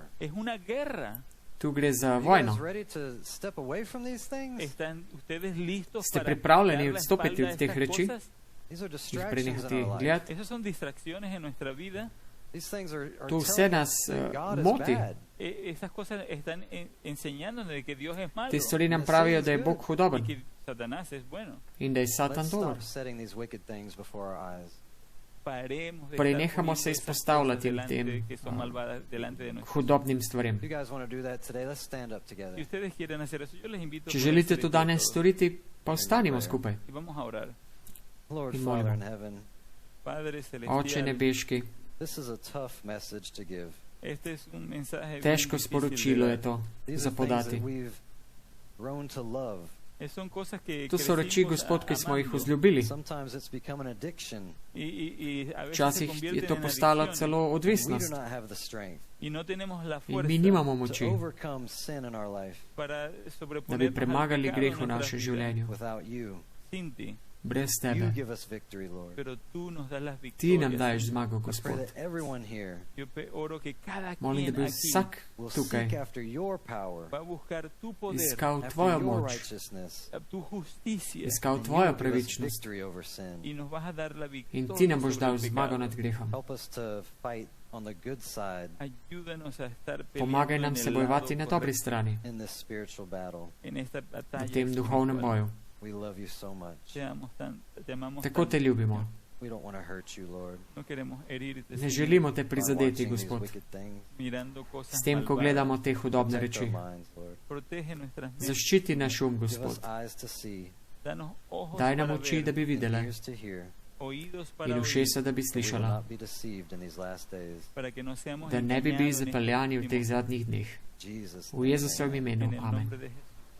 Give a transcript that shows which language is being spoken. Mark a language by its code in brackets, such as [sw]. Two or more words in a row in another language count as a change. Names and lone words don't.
[es] Es una guerra. [sl] Tu gre za [en] Are you [sl] vojno. [en] guys ready to step away from these things? [es] ¿Están ustedes listos [sl] Ste [es] para [sl] pripravljeni [es] dar la [sl] odstopiti [es] espalda a [sl] od teh [es] estas [sl] reči? [es] cosas? [en] These are [sl] Jih [en] distractions [sl] prenehati [en] in our life. [sl] gledati? [es] Esas son distracciones en nuestra vida. [en] These things are [sl] To vse [en] telling [sl] nas [en] us that God is [sl] moti. [en] bad. [es] Esas cosas están enseñándonos de que Dios es malo [sl] Te stvari nam pravijo, da je Bog [es] y [sl] hudoben [es] que Satanás es bueno. [sl] in da je Satan [en] Let's [sl] dober. [en] stop setting these wicked things before our eyes. [es] Paremos de [sl] Prenehamo [es] estar [sl] se [es] poniendo esas [sl] izpostavljati [es] cosas delante, [sl] tem, [es] que son malvadas delante de nosotros. [sl] hudobnim stvarem. [en] If you guys want to do that today, let's stand up [es] Si [en] together. [es] ustedes quieren hacer eso, yo les invito [sl] Če [es] a [sl] želite [es] ponerse [sl] to [es] de pie [sl] danes [es] todos. [sl] storiti, pa ostanimo skupaj. [es] Y vamos a orar. [en] Lord [sl] In [en] Father in [sl] molimo. [en] heaven, [es] Padre [sl] Oče [es] celestial, [sl] nebeški, [en] this is a tough message to give. [es] este es un mensaje bien [sl] težko [es] difícil [sl] sporočilo [es] de [sl] je [es] dar. [sl] to [en] These [sl] za [en] are things that [sl] podati. [en] we've grown to love. [es] Son cosas que [sl] To so reči, [es] crecimos [sl] Gospod, ki smo jih [es] amando. [sl] vzljubili. [en] Sometimes it's become an addiction. [es] Y a veces se [sl] Včasih [es] convierten [sl] je to [es] en [sl] postala [es] adicciones. [sl] celo [en] We do [sl] odvisnost [en] not have the strength [es] Y no tenemos la [sl] in [es] fuerza [sl] mi nimamo [en] to [sl] moči, [en] overcome sin in our life [es] para [sl] da bi [es] sobreponernos al [sl] premagali [es] pecado [sl] greh [es] en [sl] v [es] nuestras [sl] našem [es] vidas. [sl] življenju. [en] without you. [es] Sin ti, [sl] Brez [en] You [sl] tebe. [en] give us victory, Lord. [es] pero tú nos das las [sl] Ti [es] victorias. [sl] nam daješ zmago, [en] I pray [sl] Gospod. [en] that everyone here [es] Yo oro que cada [sl] Molim, da [es] quien [sl] bi [es] aquí [sl] vsak [en] will [sl] tukaj [en] seek after your power, [es] va a buscar tu poder, [sl] iskal [en] after [sl] tvojo [en] your [sl] moč, [en] righteousness, [es] tu justicia, [sl] iskal [en] and you [sl] tvojo [en] will give us [sl] pravičnost [en] victory over sin. [es] y nos vas a dar la [sl] in [es] victoria [sl] ti nam boš [es] sobre [sl] dal [es] el [sl] zmago [es] pecado. [sl] nad grehom. [en] Help us to fight on the good side [es] Ayúdanos a estar [sl] Pomagaj [es] peleando [sl] nam [es] en [sl] se [es] el [sl] bojevati [es] lado [sl] na dobri [es] correcto, [sl] strani, [en] in this spiritual battle. [es] en esta [sl] v [es] batalla [sl] tem duhovnem [es] espiritual. [sl] boju. [en] We love you so much. [es] Te amamos [sl] Tako te [es] tanto. [sl] ljubimo. [en] We don't want to hurt you, Lord. [es] No queremos herirte, [sl] Ne [es] Señor, [sl] želimo te [en] By [sl] prizadeti, [en] watching these [sl] Gospod. [en] wicked things, [es] mirando cosas [sl] S tem, ko [es] malvadas. [sl] gledamo te hudobne [en] protect our [sl] reči. [en] minds, Lord. [es] Protege nuestras mentes. [sl] Zaščiti naš um, [en] Give us [sl] Gospod. [en] eyes to see, [es] Danos ojos [sl] Daj nam [es] para [sl] oči, [es] ver, [sl] da bi [en] and [sl] videle, [en] ears to hear, [es] oídos para [sl] in [es] oír, [sl] ušesa, da bi [en] that we will [sl] slišala, [en] not be deceived in these last days. [es] para que no seamos [sl] da ne bi bili [es] engañados en [sl] zapeljani v [es] estos [sl] teh [es] últimos [sl] zadnjih dneh. [en] Jesus. [sl] V Jezusovem [en] name, [es] días. [sl] imenu. [es] En el Amen. nombre de Jesús.